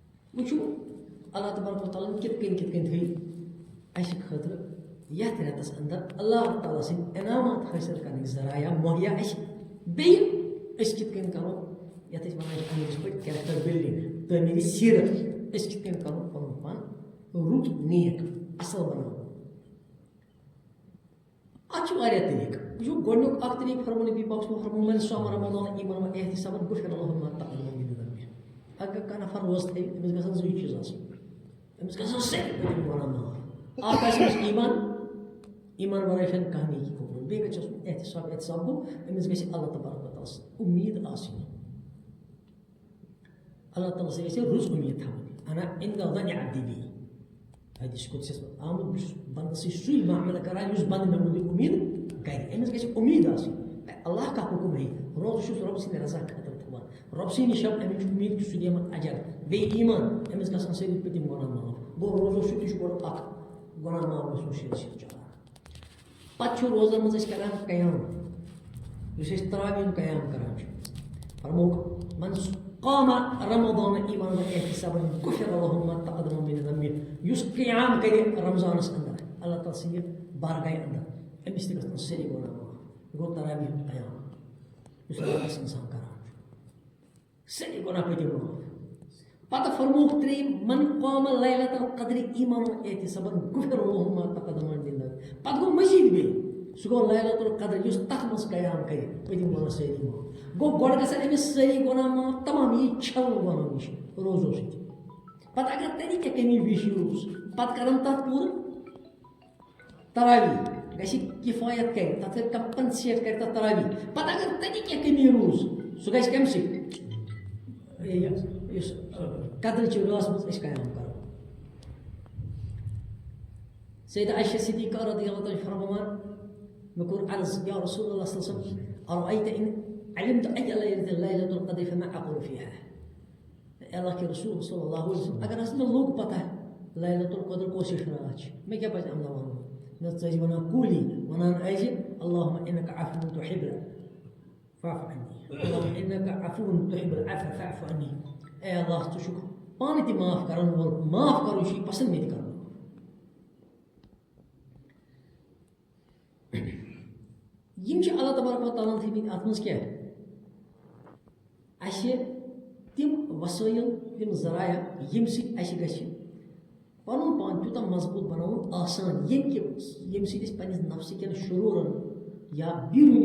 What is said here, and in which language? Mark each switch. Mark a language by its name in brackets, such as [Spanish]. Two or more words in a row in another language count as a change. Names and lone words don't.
[Kashmiri] وچھو اللہ تبارک و تعالیٰ کت کن تھوی اس خاطر یتھ رٮ۪تس اندر اللہ تعالیٰ سٕنٛدۍ انعامات حٲصِل کرنٕکۍ ذرایع مہیا اَسہِ بیٚیہِ أسۍ کِتھ کٔنۍ کرو یتھ أسۍ ونان چھِ انگلش پٲٹھۍ [English] character building [Kashmiri] تعمیٖری سیرت أسۍ کِتھ کٔنۍ کرو پنُن پان رُت نیک اصل بناوو اتھ چھِ واریاہ طریقہٕ وٕچھو گۄڈنیُک اکھ طریقہٕ فرموو نبی پاک [Arabic] صلی اللہ علیہ وسلم من صام رمضان ایمانا واحتسابا غفر له ما تقدم من ذنبه [Kashmiri] اگر کانٛہہ نفر روزٕ تھاوِ أمِس گژھن زٕے چیٖز آسٕنۍ أمِس گژھن سٲری پٔتِم گۄناہ معاف اکھ آسہِ أمِس ایمان ورٲے چھنہٕ کانٛہہ نیکی قبوٗل بیٚیہِ گژھِ آسُن احتساب گوٚو أمِس گژھِ اللہ تبارک و تعالیٰ سۭتۍ اُمید آسٕنۍ اللہ تعالیٰ سۭتۍ گژھِ رٕژ اُمید تھاوٕنۍ [Arabic] انا عند ظن عبدی بی [Kashmiri] حدیث قدسیس منٛز آمُت بہٕ چھُس بنٛدس سۭتۍ سُے معاملہٕ کران یُس بنٛدٕ مےٚ مُتعلق اُمید کرِ أمِس گژھِ اُمید آسٕنۍ اللہ کانٛہہ حُکُم ہیٚیہِ روزٕ چھُس رۄبہٕ سٕنٛدِ رضا خٲطرٕ تھاوان رۄبہٕ سٕے نِش اَمیُک چھُ اُمید کہِ سُہ دِیَم اجر بیٚیہِ ایمان أمِس گژھن سٲری پٔتِم گۄناہ معاف گوٚو روزو چھُ تہِ چھُ گۄڈٕ اکھ گۄناہ معاف گژھُن شیٖرتھ چلان پتہٕ چھُ روزن منٛز أسۍ کران قیام یُس أسۍ تراویٖن قیام کران چھِ فرمووُکھ [Arabic] من قام رمضان ایمانا واحتسابا غفر له ما تقدم من ذنبه [Kashmiri] یُس قیام کرِ رمضانس اندر اللہ تعالیٰ سٕنٛدِ بارگاہہِ اندر أمِس تہِ گژھن سٲری گۄناہ معاف گوٚو تراویٖح ہُنٛد قیام یُس راتس انسان کران چھُ سٲری گۄناہ پٔتِم معاف پتہٕ فرمووُکھ ترٛیٚیِم [Arabic] من قام لیلۃ القدر ایمانا واحتسابا غفر له ما تقدم من ذنبه [Kashmiri] پتہٕ گوٚو مزیٖد بیٚیہِ سُہ گوٚو لیلۃ القدر یُس تتھ منٛز قیام کرِ پٔتِم گۄناہ سٲری معاف گوٚو گۄڈٕ گژھن أمِس سٲری گۄناہ معاف تمام یہِ چھلنہٕ گۄناہو نِش روزو سۭتۍ پتہٕ اگر تتہِ کینٛہہ کٔمی پیٖشی روٗز پتہٕ کرن تتھ پوٗرٕ تراویٖح گژھِ کِفایت کرِ تتھ کر کمپنسیٹ کرِ تتھ تراویٖح پتہٕ اگر تتہِ کینٛہہ کٔمی روٗز سُہ گژھِ کمہِ سۭتۍ یُس قدرٕچہِ رٲژ منٛز أسۍ قیام کرو سیدہ عائشہ صدیقہ رضی اللہ تعالیٰ فرماوان مےٚ کوٚر عرض [Arabic] یا رسول اللہ صلی اللہ علیہ وسلم ارأیت ان علمت أي ليلة القدر فما أقول فيها [Kashmiri] اللہ کے رسول [Arabic] صلی اللہ علیہ وسلم [Kashmiri] اگر ہسا مےٚ لوٚگ پتہ لیلۃ القدر کۄس ہِش رات چھِ مےٚ کیٛاہ پزِ اَمہِ دۄہ وَنُن مےٚ ژٕ ٲسۍ وَنان کوٗلی وَنان ٲسۍ [Arabic] اللهم إنك عفو تحب فاعف عني اللهم إنك عفو تحب العفو فاعف عني [Kashmiri] اے اللہ ژٕ چھُکھ پانہٕ تہِ معاف کرن وول معاف کرُن چھُے پسنٛد مےٚ تہِ کرُن یِم چھِ اللہ تبارک و تعالیٰ تھٲیمٕتۍ اَتھ منٛز کیٛاہ اَسہِ تِم وسٲیِل تِم ذرایع ییٚمہِ سۭتۍ اَسہِ گژھِ پَنُن پان تیوٗتاہ مضبوٗط بناوُن آسان ییٚمہِ سۭتۍ أسۍ پنٛنِس نفسہٕ کٮ۪ن شروٗرن یا بیروٗنی